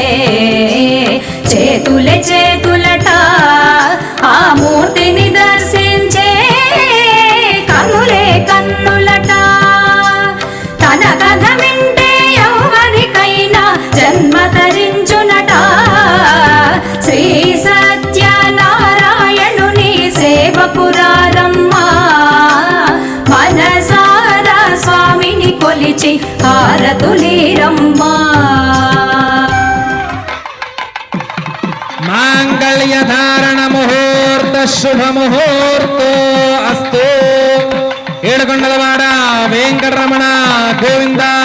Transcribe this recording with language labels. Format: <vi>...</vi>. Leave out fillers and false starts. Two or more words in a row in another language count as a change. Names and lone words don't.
<te>చేతులే చేతులట ఆ మూర్తిని దర్శించే కన్నులే కన్నులట తన కథ వింటే ఎవరికైనా జన్మ ధరించునట శ్రీ సత్యనారాయణుని సేవకురారమ్మా మనసార స్వామిని కొలిచి హారతులీరమ్మా</te> <sa>मांगल्यधारण मुहूर्त शुभ मुहूर्तो अस्तु</sa> <te>ఏడుకొండలవాడ వెంకటరమణ గోవింద</te>